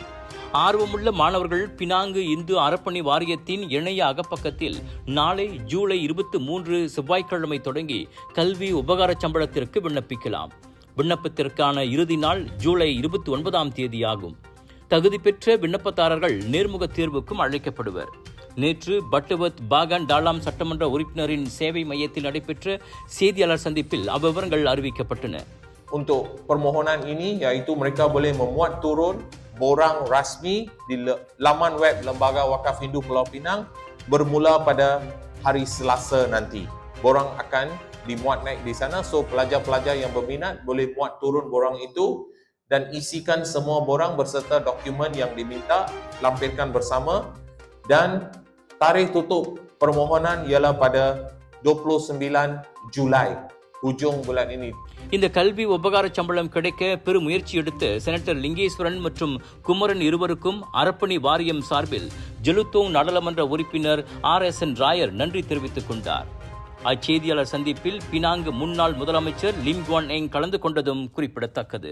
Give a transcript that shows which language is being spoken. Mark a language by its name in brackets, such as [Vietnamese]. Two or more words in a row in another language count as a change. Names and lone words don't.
[Tamil] ஆர்வமுள்ள மாணவர்கள் பினாங்கு இந்து அறப்பணி வாரியத்தின் இணைய அகப்பக்கத்தில் நாளை ஜூலை 23 செவ்வாய்க்கிழமை தொடங்கி கல்வி உபகார சம்பளத்திற்கு விண்ணப்பிக்கலாம். விண்ணப்பத்திற்கான இறுதி நாள் ஜூலை 29ஆம் தேதியாகும். தகுதி பெற்ற விண்ணப்பதாரர்கள் நேர்முக தேர்வுக்கும் அழைக்கப்படுவர். நேற்று பட்டுவத் பாகன் டாலாம் சட்டமன்ற உறுப்பினரின் சேவை மையத்தில் நடைபெற்ற செய்தியாளர் சந்திப்பில் அவ்விவரங்கள் அறிவிக்கப்பட்டன. [Malay] Untuk permohonan ini iaitu mereka boleh memuat turun borang rasmi di laman web Lembaga Wakaf Hindu Pulau Pinang bermula pada hari Selasa nanti. Borang akan dimuat naik di sana, so pelajar-pelajar yang berminat boleh muat turun borang itu dan isikan semua borang berserta dokumen yang diminta, lampirkan bersama, dan tarikh tutup permohonan ialah pada 29 Julai, hujung bulan ini. [Tamil] இந்த கல்வி உபகார சம்பளம் கிடைக்க பெரும் முயற்சி எடுத்த செனட்டர் லிங்கேஸ்வரன் மற்றும் குமரன் இருவருக்கும் அறப்பணி வாரியம் சார்பில் ஜெலுத்தோங் நாடாளுமன்ற உறுப்பினர் RSN ராயர் நன்றி தெரிவித்துக் கொண்டார். அச்செய்தியாளர் சந்திப்பில் பினாங்கு முன்னாள் முதலமைச்சர் லிம் குவான் எங் கலந்து கொண்டதும் குறிப்பிடத்தக்கது.